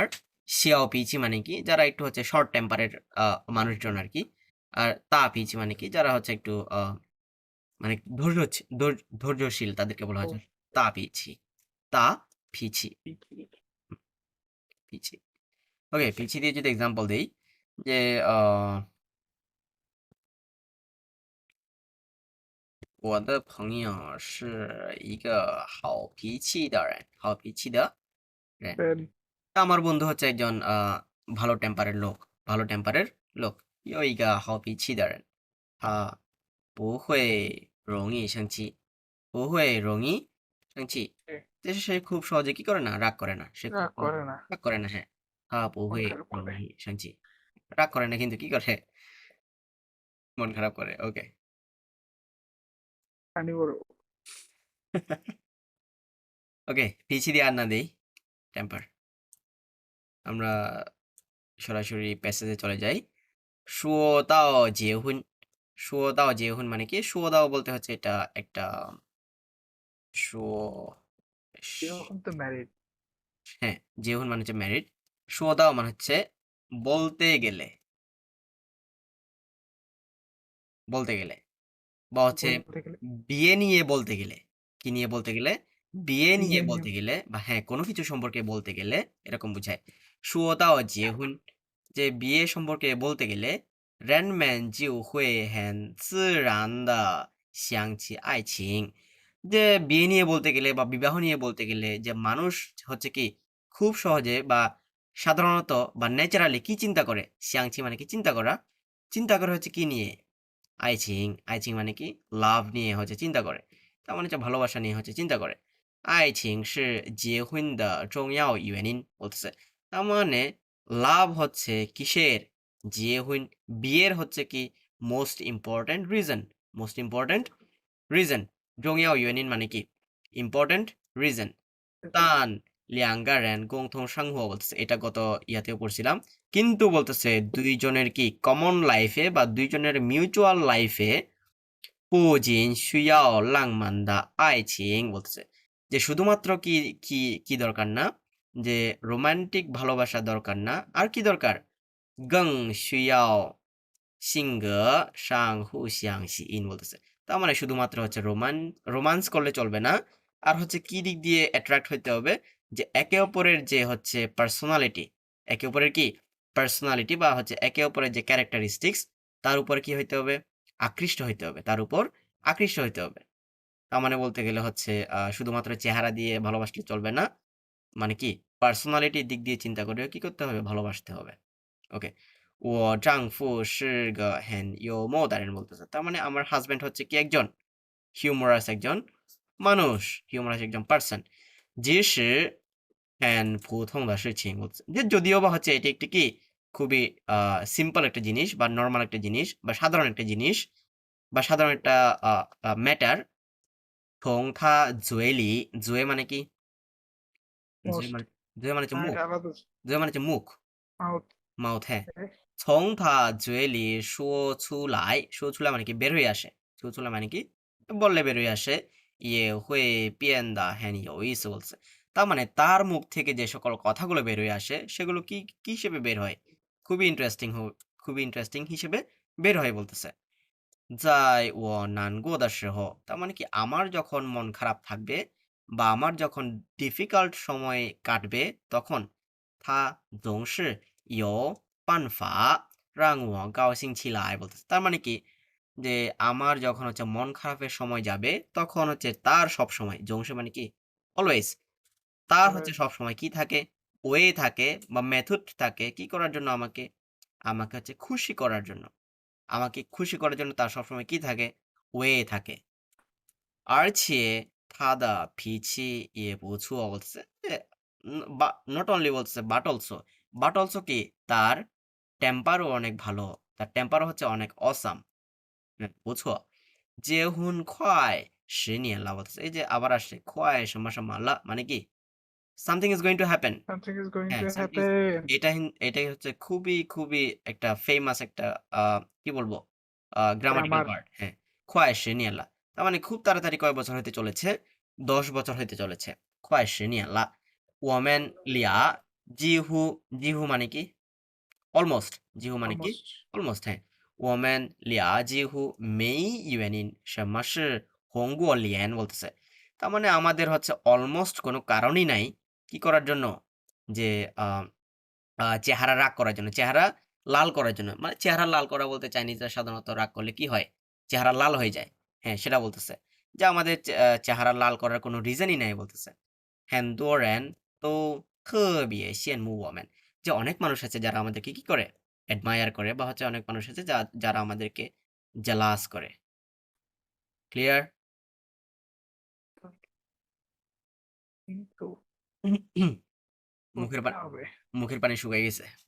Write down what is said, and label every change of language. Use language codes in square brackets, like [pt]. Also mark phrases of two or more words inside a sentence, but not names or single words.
[zh] 小脾气 [bn] মানে কি যারা একটু হচ্ছে [en] short temper [bn] মানুষজন আর কি। আর [zh] 大脾气 [bn] মানে কি যারা হচ্ছে একটু মানে ধৈর্যশীল, তাদেরকে বলা হয় [zh] 大脾气. 大脾气，脾气. [bn] ওকে, পিচি দিয়ে যদি এক্সাম্পল দেই, যে [zh] 我的朋友是一个好脾气的人，好脾气的人。 [bn] আমার বন্ধু হচ্ছে একজন ভালো টেম্পারের লোক, ভালো টেম্পারের লোক। [zh] 有一个好脾气的人，他不会容易生气，不会容易生气。 [bn] যে সে খুব সহজে কি করে না? রাগ করে না। সে খুব রাগ করে না। রাগ করে না, হ্যাঁ। [zh] 他不 [bn] মন [zh] 会 [bn] খারাপ [zh] 容 [bn] করে। [zh] 易生气。 [bn] রাগ করে না কিন্তু কি করে? মন খারাপ করে। ওকে। ফানি বড়। ওকে, পিছিয়ে দিয়ে আর না দেই টেম্পার। আমরা সরাসরি প্যাসেজে চলে যাই। [zh] 说到结婚，说到结婚 [bn] মানে কি? 说到 বলতে হচ্ছে এটা একটা 说 এখন তো ম্যারিড। হ্যাঁ, জেহুন মানে হচ্ছে ম্যারিড। 说到 মানে হচ্ছে বলতে গেলে, বলতে গেলে। বা হচ্ছে বলতে গেলে বিয়ে নিয়ে বলতে গেলে কি নিয়ে বলতে গেলে বিয়ে নিয়ে বিয়ে নিয়ে বলতে গেলে বা হ্যাঁ কোনো কিছু সম্পর্কে বলতে গেলে এরকম বোঝায় [zh] 说到结婚 [bn] যে বিয়ে সম্পর্কে বলতে গেলে [zh] 人们就会很自然的想起爱情 [bn] যে বিয়ে নিয়ে বলতে গেলে বা বিবাহ নিয়ে বলতে গেলে যে মানুষ হচ্ছে কি খুব সহজে বা সাধারণত বা ন্যাচারালি কি চিন্তা করে সিয়াংচি মানে কি চিন্তা করে হচ্ছে কি নিয়ে [zh] 爱情 爱情 [bn] মানে কি লাভ নিয়ে হচ্ছে চিন্তা করে তার মানে হচ্ছে ভালোবাসা নিয়ে হচ্ছে চিন্তা করে আইচিং [zh] 是结婚的重要原因 [bn] বলতেছে তার মানে লাভ হচ্ছে কিসের জিয়েহুইন বিয়ের হচ্ছে কি [en] most important reason [zh] 重要原因 [bn] মানে কি [en] important reason [zh] 但两个人共同生活 [bn] বলতেছে এটা গত ইয়াতেও পড়ছিলাম কিন্তু বলতেছে দুইজনের কি [en] common life [bn] বা দুইজনের [en] mutual life [zh] 不仅需要浪漫的爱情 [bn] বলতেছে যে শুধুমাত্র কি কি কি দরকার না যে রোমান্টিক ভালোবাসা দরকার না আর কি দরকার [zh] 更需要性格上互相吸引 [bn] বলতেছে তার মানে শুধুমাত্র হচ্ছে রোমান্স করলে চলবে না আর হচ্ছে কি দিক দিয়ে অ্যাট্রাক্ট হইতে হবে যে একে অপরের যে হচ্ছে পার্সোনালিটি একে অপরের কি পার্সোনালিটি বা হচ্ছে একে অপরের যে ক্যারেক্টারিস্টিক্স তার উপর কি হইতে হবে আকৃষ্ট হইতে হবে তার উপর আকৃষ্ট হইতে হবে তার মানে বলতে গেলে হচ্ছে শুধুমাত্র চেহারা দিয়ে ভালোবাসলে চলবে না মানে কি পার্সোনালিটির দিক দিয়ে চিন্তা করে কি করতে হবে ভালোবাসতে হবে ওকে [zh] 我丈夫是个很幽默的人 [bn] বলতেছে তার মানে আমার হাজবেন্ড হচ্ছে কি একজন হিউমারাস একজন মানুষ হিউমারাস একজন পার্সন [zh] 即使很普通的事情 [bn] বলতেছে যে যদিও বা হচ্ছে এটি একটি কি খুবই সিম্পল একটা জিনিস বা নর্মাল একটা জিনিস বা সাধারণ একটা জিনিস বা সাধারণ একটা ম্যাটার [zh] 从他嘴里嘴 [bn] মানে কি জুয়ে মোস্ট মানে জুয়ে মানে হচ্ছে মুখ আলাদা জুয়ে মানে হচ্ছে মুখ মাউথ মাউথ হ্যাঁ [zh] 从他嘴里说出来说出来 [bn] মানে কি বের হয়ে আসে [zh] 说出来 [bn] মানে কি বললে বের হয়ে আসে [zh] 也会变得很有意思 [bn] বলছে তার মানে তার মুখ থেকে যে সকল কথাগুলো বের হয়ে আসে সেগুলো কি কি হিসেবে বের হয় খুবই ইন্টারেস্টিং হিসেবে বের হয় বলতেছে [zh] 在我难过的时候 [bn] তার মানে কি আমার যখন মন খারাপ থাকবে বা আমার যখন ডিফিকাল্ট সময় কাটবে তখন [zh] 他总是有办法让我高兴起来 [bn] বলতেছে তার মানে কি যে আমার যখন হচ্ছে মন খারাপের সময় যাবে তখন হচ্ছে তার সব সময় জংশে মানে কি অলওয়েজ তার হচ্ছে সব সময় কি থাকে ওয়ে থাকে বা মেথড থাকে কি করার জন্য আমাকে আমাকে হচ্ছে খুশি করার জন্য আমাকে খুশি করার জন্য তার সবসময় কি থাকে ওয়ে থাকে [zh] 而且他的脾气也不错 [bn] বলতেছে যে [en] not only [bn] বলতেছে [en] but also [bn] কি তার টেম্পারও অনেক ভালো তার টেম্পারও হচ্ছে অনেক অসাম [zh] 不错结婚快10年了 [bn] বলতেছে এই যে আবার আসছে [zh] 快什么什么了 [bn] মানে কি [en] something is going to happen something is going [bn] হ্যাঁ [en] টু something is- হ্যাপেন [bn] এটাই হচ্ছে খুবই একটা ফেমাস একটা কি বলবো গ্রামাটিক্যাল গ্রামার ওয়ার্ড হ্যাঁ [zh] 快10年了 [bn] তার মানে খুব তাড়াতাড়ি কয় বছর হতে চলেছে 10 বছর হতে চলেছে [zh] 快10年了我们俩几乎 [bn] মানে কি অলমোস্ট জিহু মানে কি অলমোস্ট অলমোস্ট হ্যাঁ [zh] 我们俩几乎没原因什么是红过脸 [bn] বলতেছে তার মানে আমাদের হচ্ছে অলমোস্ট কোনো কারণই নাই কি করার জন্য যে আহ, চেহারা রাগ করার জন্য চেহারা লাল করার জন্য মানে চেহারা লাল করা বলতে চাইনিজরা সাধারণত রাগ করলে কি হয় চেহারা লাল হয়ে যায় হ্যাঁ সেটা বলতেছে যে আমাদের চেহারা লাল করার কোনো রিজনই নাই বলতেছে [zh] 很多人都特别羡慕我们 [bn] যে অনেক মানুষ আছে যারা আমাদেরকে কি করে অ্যাডমায়ার করে বা হচ্ছে অনেক মানুষ আছে যারা আমাদেরকে জেলাস করে ক্লিয়ার কিন্তু মুখের করতে হবে মুখের পানি শুকিয়ে গেছে